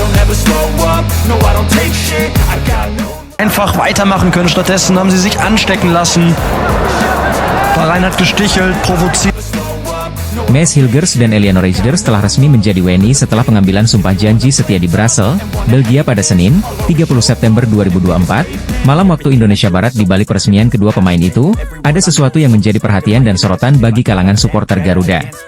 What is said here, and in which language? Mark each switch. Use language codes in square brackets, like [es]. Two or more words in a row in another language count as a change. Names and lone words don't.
[de] Einfach weitermachen können, stattdessen haben sie sich anstecken lassen. Verein hat gestichelt, provoziert. [id] Maes Hilgers dan Eleanor Reigers telah resmi menjadi WNI setelah pengambilan sumpah janji setia di Brussels, Belgia pada Senin, 30 September 2024, malam waktu Indonesia Barat. Di balik peresmian kedua pemain itu, ada sesuatu yang menjadi perhatian dan sorotan bagi kalangan supporter Garuda.